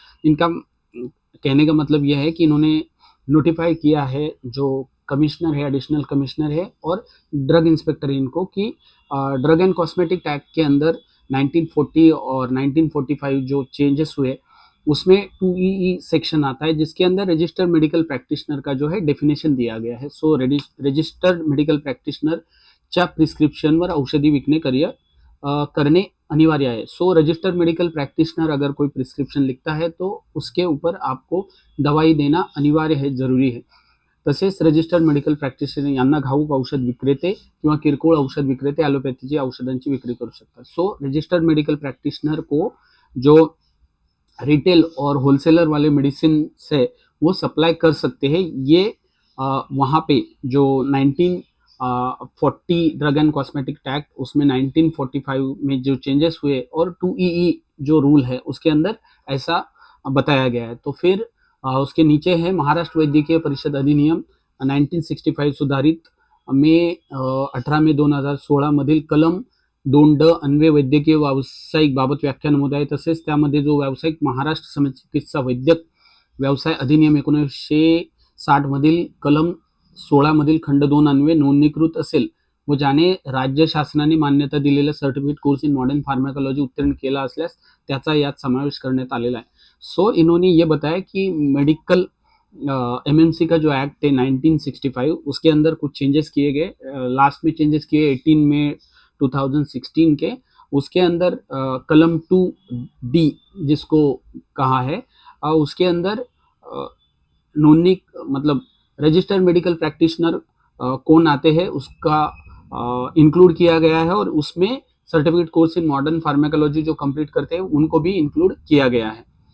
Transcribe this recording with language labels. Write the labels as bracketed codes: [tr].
[hi] इनका कहने का मतलब यह है कि इन्होंने नोटिफाई किया है जो कमिश्नर है, एडिशनल कमिश्नर है और ड्रग इंस्पेक्टर इनको, कि ड्रग एंड कॉस्मेटिक एक्ट के अंदर 1940 और 1945 जो चेंजेस हुए उसमें 2EE सेक्शन आता है जिसके अंदर रजिस्टर्ड मेडिकल प्रैक्टिशनर का जो है डेफिनेशन दिया गया है। [mr] सो रजिस्टर्ड मेडिकल प्रैक्टिशनर च्या प्रिस्क्रिप्शनवर औषधी विकणे करणे अनिवार्य है। [hi] सो रजिस्टर्ड मेडिकल प्रैक्टिशनर अगर कोई प्रिस्क्रिप्शन लिखता है तो उसके ऊपर आपको दवाई देना अनिवार्य है, जरूरी है। [mr] तसेच रजिस्टर्ड मेडिकल प्रॅक्टिशनर यांना घाऊक औषध विक्रेते किंवा किरकोळ औषध विक्रेते ॲलोपॅथीची औषधांची विक्री करू शकतात। [hi] सो रजिस्टर्ड मेडिकल प्रैक्टिशनर को जो रिटेल और होलसेलर वाले मेडिसिन है वो सप्लाई कर सकते हैं। ये वहाँ पे जो 1940 ड्रग एंड कॉस्मेटिक एक्ट, उसमें 1945 में जो चेंजेस हुए और 2EE जो रूल है उसके अंदर ऐसा बताया गया है। तो फिर उसके नीचे है [mr] महाराष्ट्र वैद्यकीय परिषद अधिनियम 1965 सुधारित मे 18 मे 2016 मधील कलम 2 अन्वय वैद्यकीय व्यावसायिक बाबत व्याख्या नमूद आहे। तसेच त्यामध्ये जो व्यावसायिक महाराष्ट्र समचिकित्सा वैद्यक व्यवसाय अधिनियम 1960 मधील कलम 16 मधील खंड 2 अन्वय नोंदणीकृत असेल व ज्याने राज्य शासनाने मान्यता दिलेला certificate course in modern pharmacology उत्तीर्ण केला असल्यास त्याचा यात समावेश करण्यात आलेला है। [hi] सो इन्होंने ये बताया कि मेडिकल एमएमसी का जो एक्ट है 1965 उसके अंदर कुछ चेंजेस किए गए, लास्ट में चेंजेस किए 18 में 2016 के। उसके अंदर कलम 2D जिसको कहा है, उसके अंदर नोंदनी मतलब रजिस्टर्ड मेडिकल प्रैक्टिशनर कौन आते हैं उसका इंक्लूड किया गया है और उसमें certificate course in modern pharmacology जो कंप्लीट करते हैं उनको भी इंक्लूड किया गया है।